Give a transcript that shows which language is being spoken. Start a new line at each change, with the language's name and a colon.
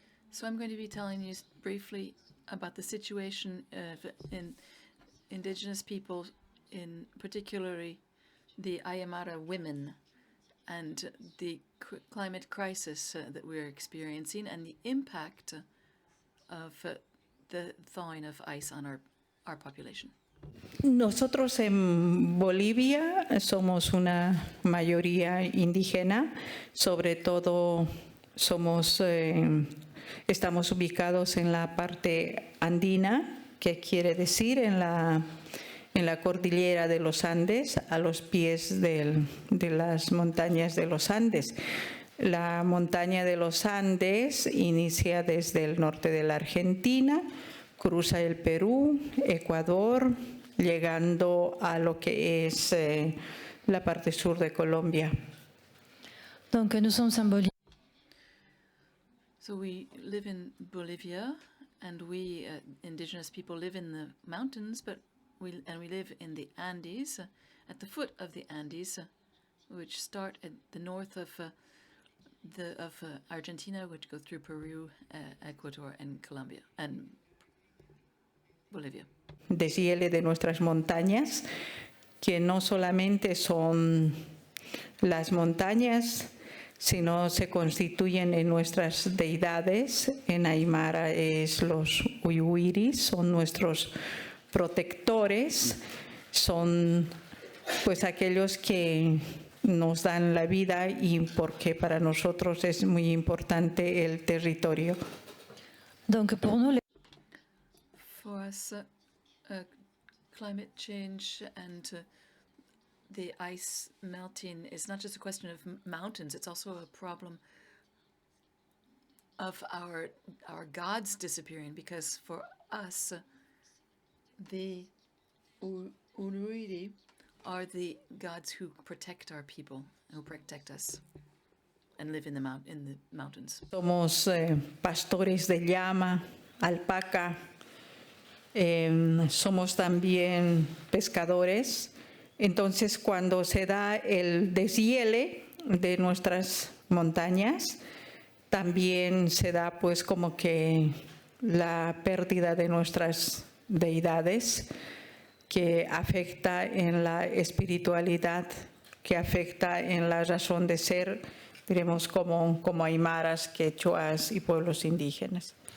English: So I'm going to be telling you briefly about the situation of indigenous people, in particularly the Aymara women, and the climate crisis that we're experiencing, and the impact of the thawing of ice on our population.
Spanish: Nosotros en Bolivia somos una mayoría indígena, sobre todo estamos ubicados en la parte andina, que quiere decir en la cordillera de los Andes, a los pies de las montañas de los Andes. La montaña de los Andes inicia desde el norte de la Argentina, cruza el Perú, Ecuador, llegando a lo que es la parte sur de Colombia.
French: Donc nous sommes en Bolivie.
English: So we live in Bolivia, and we indigenous people live in the mountains, but we live in the Andes, at the foot of the Andes, which start at the north of Argentina, which go through Peru, Ecuador, and Colombia, and Bolivia.
Spanish: Deshiele de nuestras montañas, que no solamente son las montañas, sino se constituyen en nuestras deidades. En Aymara es los uyuiris, son nuestros protectores, son pues aquellos que nos dan la vida, y porque para nosotros es muy importante el territorio.
French: Donc pour nous,
English: For us, climate change and the ice melting is not just a question of mountains, it's also a problem of our gods disappearing, because for us, the Uruiri are the gods who protect our people, who protect us and live in the mountains.
Spanish: Somos pastores de llama, alpaca, somos también pescadores. Entonces, cuando se da el deshiele de nuestras montañas, también se da pues como que la pérdida de nuestras deidades, que afecta en la espiritualidad, que afecta en la razón de ser, diremos como aymaras, quechuas y pueblos indígenas.